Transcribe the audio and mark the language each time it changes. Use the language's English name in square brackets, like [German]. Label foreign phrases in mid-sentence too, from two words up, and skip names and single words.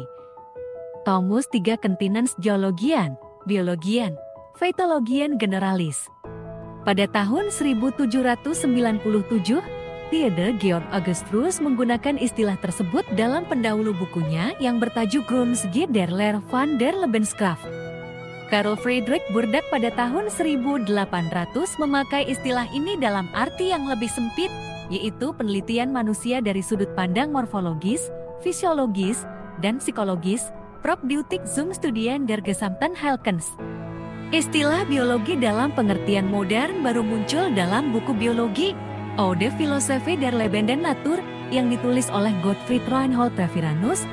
[Latin] Tomus 3 Continens Geologian, Biologian, Phytologian Generalis. [Indonesian] Pada tahun 1797, Theodor Georg Augustus menggunakan istilah tersebut dalam pendahulu bukunya yang bertajuk [German] Grundzüge der Lehre van der Lebenskraft. [Indonesian] Karl Friedrich Burdak pada tahun 1800 memakai istilah ini dalam arti yang lebih sempit, yaitu penelitian manusia dari sudut pandang morfologis, fisiologis, dan psikologis, [German] Probdeutik zum Studien der gesamten Heilkunst. [Indonesian] Istilah biologi dalam pengertian modern baru muncul dalam buku biologi, [German] Oude Philosophie der Lebenden Natur, [Indonesian] yang ditulis oleh Gottfried Reinhold Treviranus.